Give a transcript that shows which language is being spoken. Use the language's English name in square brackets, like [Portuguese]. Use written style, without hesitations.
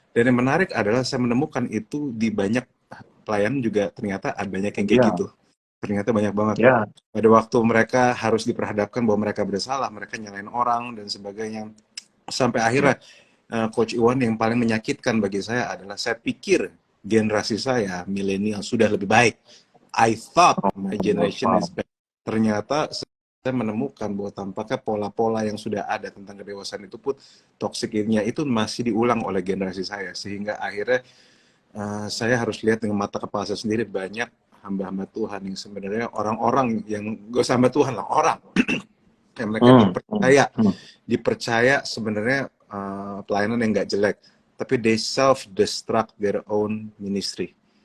[Indonesian] Dan yang menarik adalah saya menemukan itu di banyak pelayan juga, ternyata ada banyak yang kayak gitu. Ternyata banyak banget. Pada waktu mereka harus diperhadapkan bahwa mereka bersalah, mereka nyalain orang dan sebagainya. Sampai akhirnya Coach Iwan, yang paling menyakitkan bagi saya adalah saya pikir generasi saya, milenial, sudah lebih baik. [English] I thought my generation is better. [Indonesian] Ternyata saya menemukan bahwa tampaknya pola-pola yang sudah ada tentang kedewasaan itu pun toksiknya itu masih diulang oleh generasi saya, sehingga akhirnya saya harus lihat dengan mata kepala saya sendiri, banyak hamba-hamba Tuhan yang sebenarnya orang-orang yang gak usah hamba Tuhan lah, orang yang mereka dipercaya sebenarnya pelayanan yang gak jelek, tapi [English] they self-destruct their own ministry.